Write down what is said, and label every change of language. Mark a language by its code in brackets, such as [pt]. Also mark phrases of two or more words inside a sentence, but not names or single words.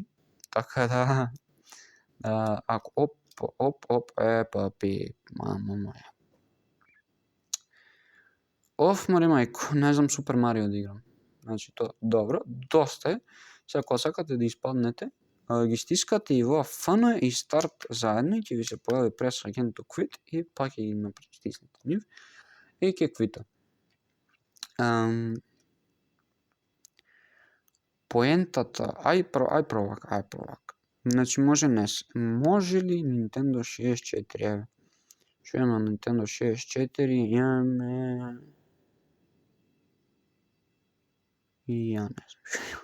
[mk] Така да, ако оп, папи, мамо моја. Мари мајко, не знам Супер Марио да играм. Значи, тоа, добро, доста е. Сега, кога сакате да испаднете, ги стискате и во FN и старт заедно и ќе ви се појави [en] press again to quit [mk] и пак ќе ги напритиснете нив и ќе квита. Поентата, ај провак. Значи може NES. Може ли Nintendo 64? Еве. Што има Nintendo 64? Имаме и ја не знам.